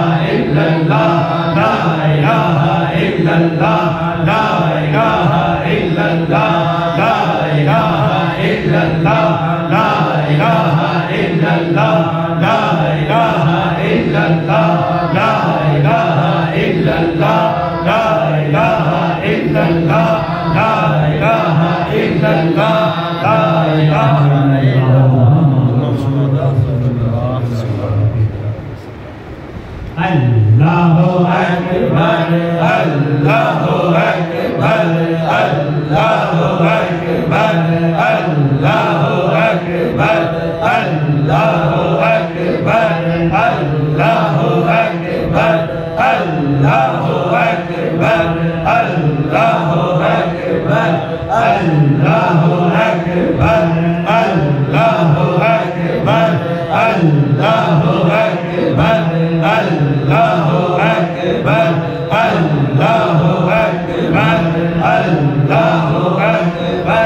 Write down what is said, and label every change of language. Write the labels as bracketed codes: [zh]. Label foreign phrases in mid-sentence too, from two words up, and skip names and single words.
[ar] إلا الله، لا إله إلا الله، لا إله إلا الله، لا إله إلا الله، لا إله إلا الله، لا إله إلا الله، لا إله إلا الله، لا إله إلا الله، لا إله إلا الله، لا إله إلا الله، لا إله إلا الله. الله أكبر، الله أكبر، الله أكبر، الله Akbar, Allahu أكبر، الله أكبر، الله أكبر، الله أكبر، الله أكبر، الله أكبر، الله أكبر، الله أكبر، الله أكبر، الله أكبر، الله أكبر، الله أكبر.